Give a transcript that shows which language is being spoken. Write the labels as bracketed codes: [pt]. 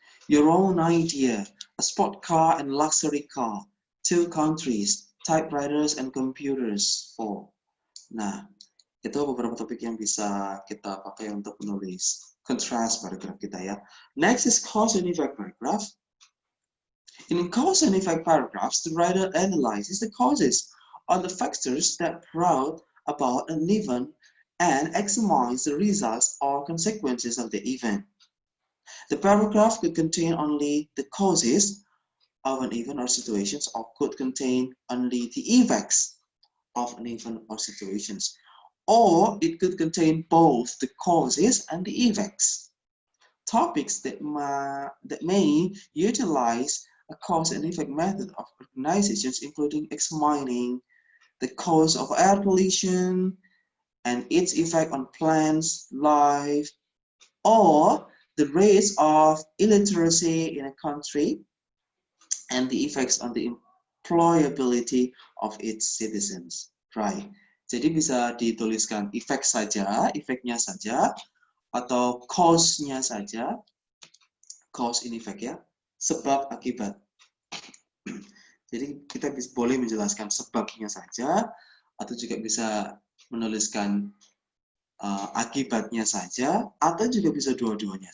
[en] Your own idea, a sport car and luxury car, 2 countries, typewriters and computers, 4. [id] Nah, itu beberapa topik yang bisa kita pakai untuk menulis contrast paragraph kita ya. [en] Next is cause and effect paragraph. In cause and effect paragraphs, the writer analyzes the causes or the factors that brought about an event and examines the results or consequences of the event. The paragraph could contain only the causes of an event or situations, or could contain only the effects of an event or situations, or it could contain both the causes and the effects. Topics that may utilize a cause and effect method of organizations, including examining the cause of air pollution and its effect on plants' life, or the rates of illiteracy in a country and the effects on the employability of its citizens. Right. [id] Jadi bisa dituliskan efek saja, efeknya saja, atau cause-nya saja, cause in effect ya, sebab akibat. Jadi kita boleh menjelaskan sebabnya saja, atau juga bisa menuliskan akibatnya saja, atau juga bisa dua-duanya.